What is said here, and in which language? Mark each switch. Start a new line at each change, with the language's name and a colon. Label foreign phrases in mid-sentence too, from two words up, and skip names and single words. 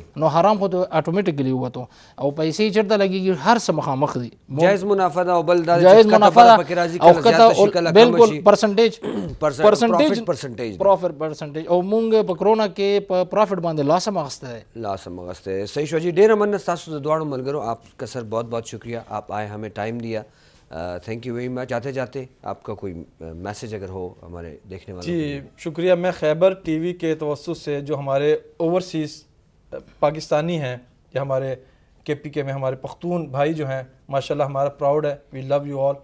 Pashto: نو حرام خو اتوماتیکلی ووتو او پیسې چېرته لګېږي هر څه مخامخ دي. جائز منافع ده او بل دا جائز منافع ده او کته بالکل پرسنټیج پرسنټیج پرسنټیج او مونږ په کرونا کې په پروفټ باندې لاس هم اخیستی دی. لاس هم اخیستی دی. صحیح شو جی، ډېره مننه ستاسو د دواړو ملګرو.
Urdu: آپ کا سر بہت بہت شکریہ، آپ آئے ہمیں ٹائم دیا.
English: Thank you very much.
Urdu: جاتے جاتے آپ کا کوئی میسیج اگر ہو ہمارے دیکھنے والوں؟ جی شکریہ. میں خیبر ٹی وی کے توسط سے جو ہمارے اوورسیز پاکستانی ہیں یا ہمارے KPK میں ہمارے پختون بھائی جو ہیں ماشاءاللہ ہمارا پراؤڈ ہے،
English: we love you all.